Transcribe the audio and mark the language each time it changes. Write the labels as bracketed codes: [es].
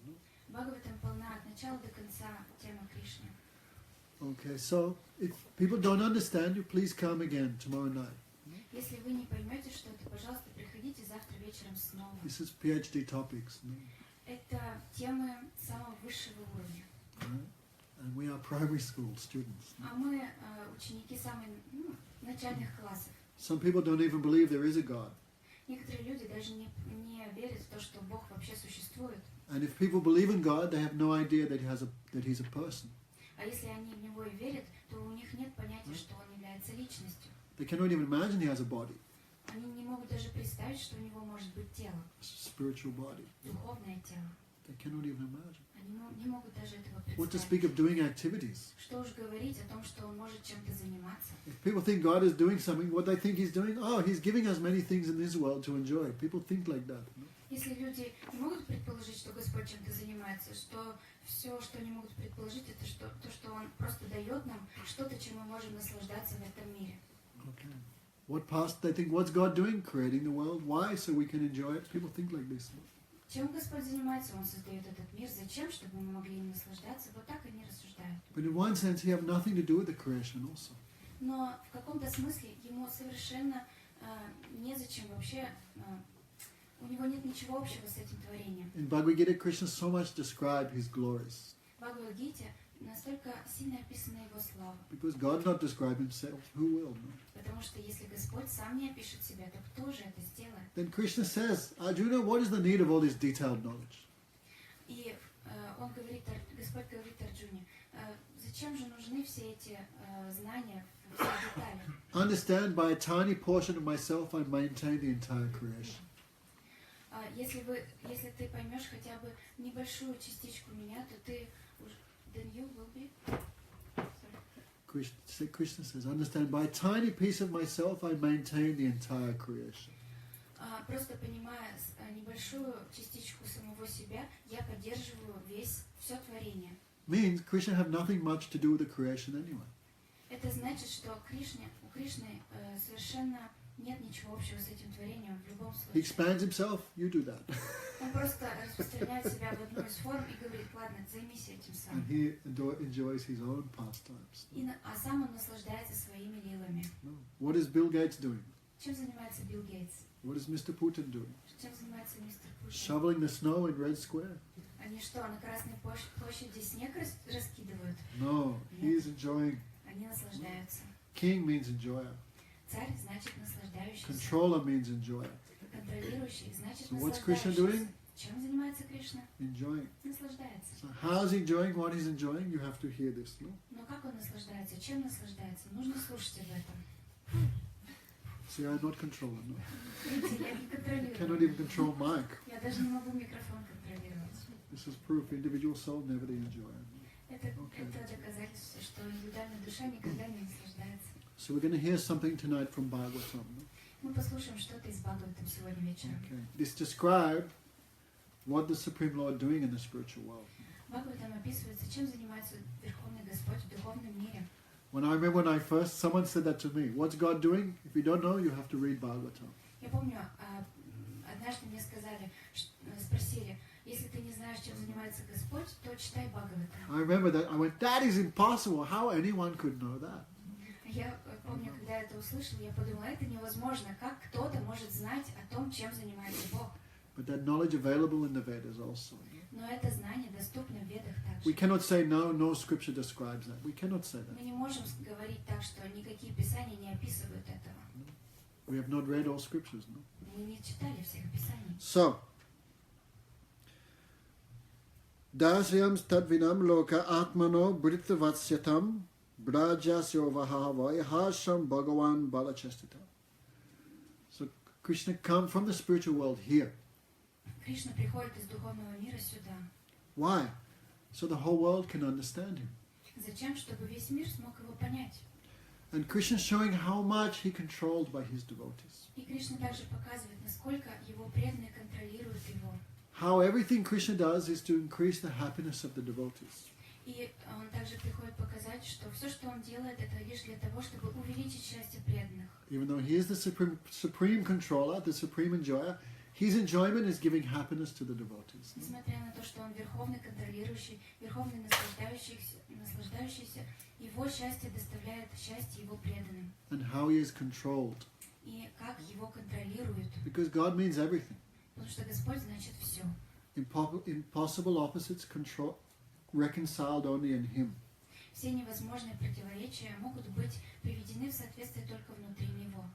[en] No? [ru] Бхагаватам полна от начала до конца тема Кришны. [en] Okay, so if people don't understand you, please come again tomorrow night. [ru] Если вы не поймете что-то, пожалуйста, приходите завтра вечером снова. [en] This is PhD topics. No? [ru] Это темы самого высшего уровня. [en] Right? And we are primary school students. No? [ru] А мы ученики самых начальных классов. [en] Some people don't even believe there is a God. [ru] Некоторые люди даже не верят в то, что Бог вообще существует. [en] And if people believe in God, they have no idea that He's a person. [ru] А если они в Него и верят, то у них нет понятия, что Он является личностью. [en] They cannot even imagine He has a body, [ru] Они не могут даже представить, что у Него может быть тело, [en] a spiritual body. [ru] духовное тело. [en] They cannot even imagine. [ru] Они не могут даже этого [en] What to [ru] представить. [en] speak of doing activities? [ru] Что уж говорить о том, что Он может чем-то заниматься. [en] If people think God is doing something, what they think He's doing, oh, He's giving us many things in this world to enjoy. People think like that. No? [ru] Если люди не могут предположить, что Господь чем-то занимается, что все, что они могут предположить, это то, что Он просто дает нам что-то, чем мы можем наслаждаться в этом мире. [en] Okay. What past they think, what's God doing? Creating the world. Why? So we can enjoy it. People think like this. No? [ru] Чем Господь занимается? Он создает этот мир. Зачем? Чтобы мы могли им наслаждаться. Вот так они рассуждают. [en] But in one sense, He have nothing to do with the creation also. [ru] Но в каком-то смысле ему совершенно незачем вообще, у него нет ничего общего с этим творением. [en] In Bhagavad Gita, Krishna so much described His glories. [ru] В Бхагавад-гите настолько сильно описана его слава. [en] Because God not describe Himself, who will? No? [ru] Потому что если Господь сам не опишет себя, то кто же это сделает? [en] Then Krishna says, Arjuna, what is the need of all this detailed knowledge? [ru] И он говорит, Господь говорит Арджуне, зачем же нужны все эти знания, все детали? [en] Understand, by a tiny portion of myself, I maintain the entire creation. [ru] Если ты поймешь хотя бы небольшую частичку меня, то ты [en] then you will be. Krishna says, understand, by a tiny piece of myself, I maintain the entire creation. [ru] Просто понимая небольшую частичку самого себя, я поддерживаю все творение. [en] Means Krishna have nothing much to do with the creation anyway. [ru] Это значит, что у Кришны совершенно нет ничего общего с этим творением в любом [en] He expands Himself, you do that. [ru] Он просто распространяет себя в одну из форм и говорит, ладно, займись этим сам. [en] And He enjoys His own pastimes. [ru] А сам он наслаждается своими лилами. [en] No. What is Bill Gates doing? [ru] Чем занимается Билл Гейтс? [en] What is Mr. Putin doing? [ru] Чем занимается мистер Путин? [en] Shoveling the snow in Red Square? [ru] Они что, на Красной площади снег раскидывают? [en] No, he is enjoying. [ru] Они наслаждаются. [en] King means enjoyer. [ru] Царь значит наслаждающийся. [en] Controller means enjoyer. [ru] Контролирующий значит [en] So what's Krishna [ru] наслаждающийся. [en] doing? [ru] Чем занимается Кришна? [en] Enjoying. [ru] Наслаждается. [en] So how is he enjoying what he's enjoying? You have to hear this, no? [ru] Но как он наслаждается? Чем наслаждается? Нужно слушать об этом. [en] See, I'm not controller, no? [ru] Видите, я не контролирую. [en] Cannot even control mic. [ru] Я даже не могу микрофон контролировать. [en] This is proof individual soul never the enjoyer. [ru] Это [en] Okay. [ru] доказательство, что индивидуальная душа никогда не наслаждается. [en] So we're going to hear something tonight from Bhagavatam. No? [ru] Мы послушаем что-то из Бхагаватам сегодня вечером. [en] Okay. This describes what the Supreme Lord doing in the spiritual world. [ru] Бхагаватам описывается, чем занимается Верховный Господь в духовном мире. [en] When someone said that to me, what's God doing? If you don't know, you have to read Bhagavatam. [ru] Я помню, однажды мне сказали, спросили, если ты не знаешь, чем занимается Господь, то читай Бхагаватам. [en] I remember that. I went, that is impossible. How anyone could know that? [ru] Я помню, когда я это услышала, я подумала, это невозможно. Как кто-то может знать о том, чем занимается Бог? [en] But that knowledge available in the Vedas also. [ru] Но это знание доступно в Ведах [en] We [ru] также. [en] cannot say no scripture describes that. We cannot say that. [ru] Мы не можем говорить так, что никакие писания не описывают этого. [en] We have not read all scriptures, no? [ru] Мы не читали всех писаний. [sa] So, Dasyam stadvinam loka atmano bhrittavatsyatam brajasyo vahavai hasham bhagavan balachastita. [en] So, Krishna come from the spiritual world here. [ru] Кришна приходит из духовного мира сюда. [en] Why? So the whole world can understand him. [ru] Зачем? Чтобы весь мир смог его понять. [en] And Krishna is showing how much he controlled by his devotees. [ru] И Кришна также показывает, насколько его преданные контролируют его. [en] How everything Krishna does is to increase the happiness of the devotees. [ru] И он также приходит показать, что все, что он делает, это лишь для того, чтобы увеличить счастье преданных. [en] Even though he is the supreme controller, the supreme enjoyer, his enjoyment is giving happiness to the devotees. [ru] Несмотря на то, что он верховный контролирующий, верховный наслаждающийся, его счастье доставляет счастье его преданным. [en] And how he is controlled. [ru] И как его контролируют. [en] Because God means everything. [ru] Потому что Господь значит все. [en] Impossible opposites reconciled only in him. [ru] Все невозможные противоречия могут быть приведены в соответствие только внутри него.